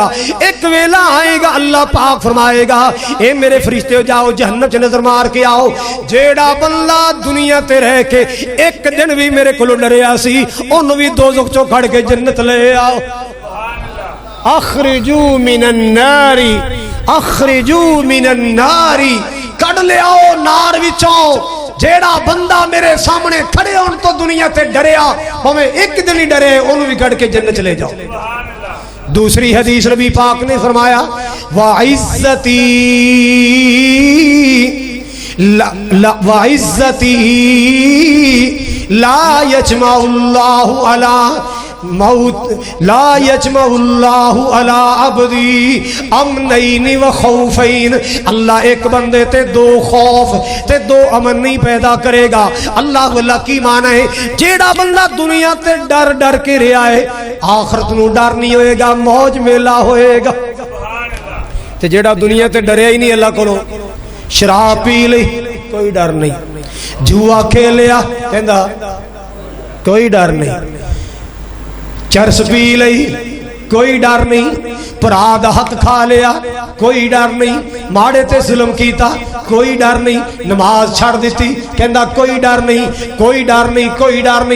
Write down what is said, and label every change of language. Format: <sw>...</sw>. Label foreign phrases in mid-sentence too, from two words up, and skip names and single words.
<pa>اک ویلا آئےگا اللہ پاک فرمائےگا اے میرے فرشتے جاؤ جہنم چ نظر مار کے آؤ. جیڑا بندہ دنیا تے رہ کے اک دن بھی میرے کو ڈریا سی انہوں نے بھی دوزخ چو کڈھ کے جنت لے آؤ.</pa> <ar>أخرجوا من النار، أخرجوا من النار,</ar> <pa>کڈھ لے آؤ نار وچوں. جیڑا بندہ میرے سامنے کھڑے ہونے تو دنیا تے ڈریا، بھاویں اک دن ہی ڈرے، انہوں نے بھی کڈھ کے جنت چلے جاؤ. دوسری حدیث نبی پاک نے فرمایا</pa> <ar>وعزتي وعزتي لا يجمع الله على موت لا يجمع الله على عبدي أمنين وخوفين.</ar> <pa>اللہ اک بندے تے دو خوف تے دو امن نہیں پیدا کرےگا. اللہ واللہ کی معنی ہے جیڑا بندہ دنیا تے ڈر ڈر کے رہا ہے آخرت نوں ڈر نہیں ہوئےگا، موج میلہ ہوئےگا. تے جیڑا دنیا تے ڈریا ہی نہیں اللہ کولوں، شراب پی لی کوئی ڈر نہیں، جوا کھیلیا کہندا کوئی ڈر نہیں، چرس پی لئی کوئی ڈر نہیں، بھرا دا حق کھا لیا کوئی ڈر نہیں، ماڑے تے ظلم کیتا کوئی ڈر نہیں، نماز چھڈ دی کہندا کوئی ڈر نہیں، کوئی ڈر نہیں، کوئی ڈر نہیں.</pa>